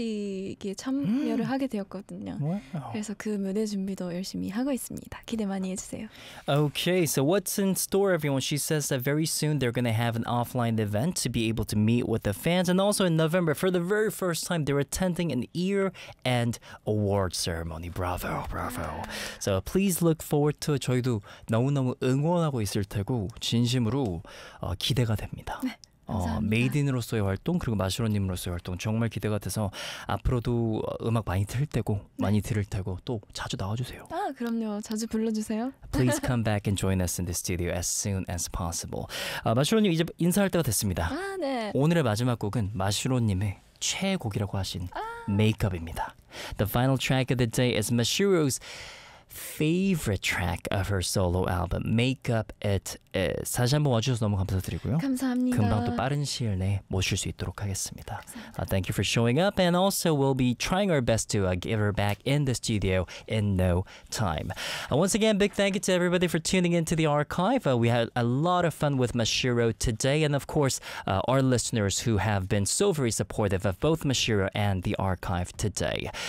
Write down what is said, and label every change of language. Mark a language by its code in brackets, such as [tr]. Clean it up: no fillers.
[ko] 이게 참여를 하게 되었거든요. 와우. 그래서 그 무대 준비도 열심히 하고 있습니다. 기대 많이 해주세요. [en] Okay, so what's in store, everyone? She says that very soon they're going to have an offline event to be able to meet with the fans. And also in November, for the very first time, they're attending an year-end award ceremony. Bravo, bravo. So please look forward to it. [ko] 저희도 너무너무 응원하고 있을 테고 진심으로 기대가 됩니다. 네. 메이드인으로서의 활동 그리고 마시로님으로서의 활동 정말 기대가 돼서 앞으로도 음악 많이 들을 테고 네. 많이 들을 테고 또 자주 나와주세요. 아 그럼요. 자주 불러주세요. [en] Please come back and join us in the studio as soon as possible. [ko] 마시로님 이제 인사할 때가 됐습니다. 아 네. 오늘의 마지막 곡은 마시로님의 최애곡이라고 하신 아. Make Up입니다. [en] The final track of the day is Mashiro's favorite track of her solo album Make Up It Is. [ko] 다시 한번 와주셔서 너무 감사드리고요. 감사합니다. 금방 또 빠른 시일 내에 모실 수 있도록 하겠습니다. 감사합니다. [en] Thank you for showing up and also we'll be trying our best to give her back in the studio in no time. Once again, big thank you to everybody for tuning into the archive. We had a lot of fun with Mashiro today and of course our listeners who have been so very supportive of both Mashiro and the archive today.